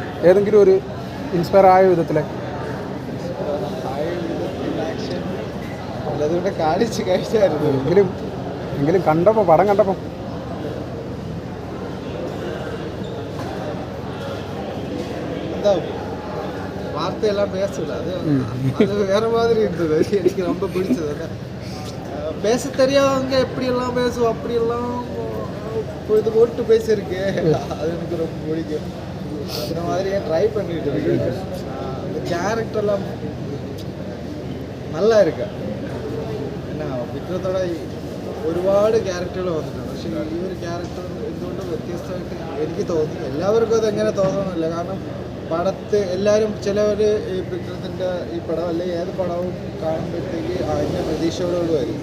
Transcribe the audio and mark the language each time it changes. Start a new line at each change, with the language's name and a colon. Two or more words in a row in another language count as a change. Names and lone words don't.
Malayalam: ഏതെങ്കിലും ഒരു ഇൻസ്പയർ ആയ വിധത്തിലെ ആക്ഷൻ അതുകൊണ്ട് കാണിച്ച് കഴിച്ചായിരുന്നു. എങ്കിലും കണ്ടപ്പോൾ പടം കണ്ടപ്പോൾ
Tamil: എന്താ வார்த்தையெல்லாம் பேசல. அது வேற மாதிரி இருந்தது. எனக்கு ரொம்ப பிடிச்சது. பேச தெரியாதவங்க எப்படியெல்லாம் பேசுவோம் அப்படியெல்லாம் இது போட்டு பேசியிருக்கு. அது எனக்கு ரொம்ப பிடிக்கும். அந்த மாதிரி ட்ரை பண்ணிட்டு இருக்கேன். அந்த கேரக்டர்லாம் நல்லா இருக்கு.
Malayalam: എന്നാ വിക്രത്തോടെ ഒരുപാട് ക്യാരക്ടറുകൾ വന്നിട്ടുണ്ട്. പക്ഷേ ഈ ഒരു ക്യാരക്ടർ എന്തുകൊണ്ടും വ്യത്യസ്തമായിട്ട് എനിക്ക് തോന്നി. എല്ലാവർക്കും അതെങ്ങനെ തോന്നണമെന്നില്ല. കാരണം പടത്ത് എല്ലാവരും ചിലവർ ഈ വിക്രത്തിൻ്റെ ഈ പടം അല്ലെങ്കിൽ ഏത് പടവും കാണുമ്പോഴത്തേക്ക് അതിൻ്റെ പ്രതീക്ഷകളോട് വരും.